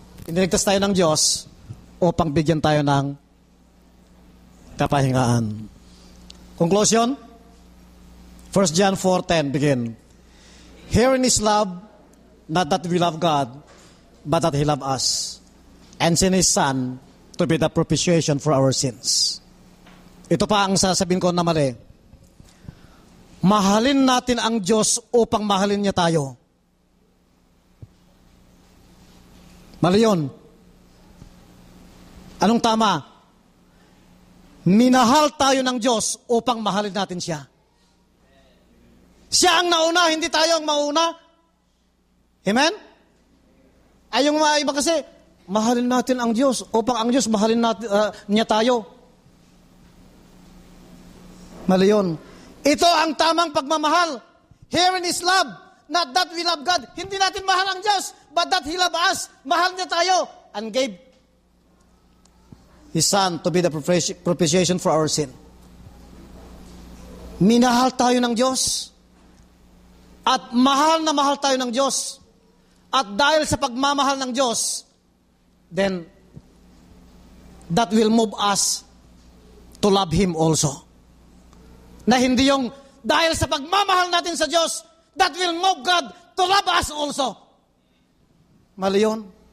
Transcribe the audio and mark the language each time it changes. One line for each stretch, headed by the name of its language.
Filipino: Iniligtas tayo ng Diyos upang bigyan tayo ng kapahingaan. Conclusion?
English: 1 John 4:10, begin. Herein is love, not that we love God, but that He loved us, and sent His Son to be the propitiation for our sins.
Filipino: Ito pa ang sasabihin ko na mali. Mahalin natin ang Diyos upang mahalin niya tayo. Mali yun. Anong tama? Minahal tayo ng Diyos upang mahalin natin siya. Siya ang nauna, hindi tayo ang mauna. Amen? Ay yung mga iba kasi, mahalin natin ang Diyos upang ang Diyos mahalin natin, niya tayo. Mali yun. Ito ang tamang pagmamahal.
English: Herein is love. Not that we love God.
Filipino: Hindi natin mahal ang Diyos,
English: but that He love us.
Filipino: Mahal niya tayo
English: and gave His Son to be the propitiation for our sin.
Filipino: Minahal tayo ng Diyos. At mahal na mahal tayo ng Diyos. At dahil sa pagmamahal ng Diyos,
English: then that will move us to love Him also.
Filipino: Na hindi yung dahil sa pagmamahal natin sa Diyos,
English: that will move God to love us also.
Filipino: Mali yun.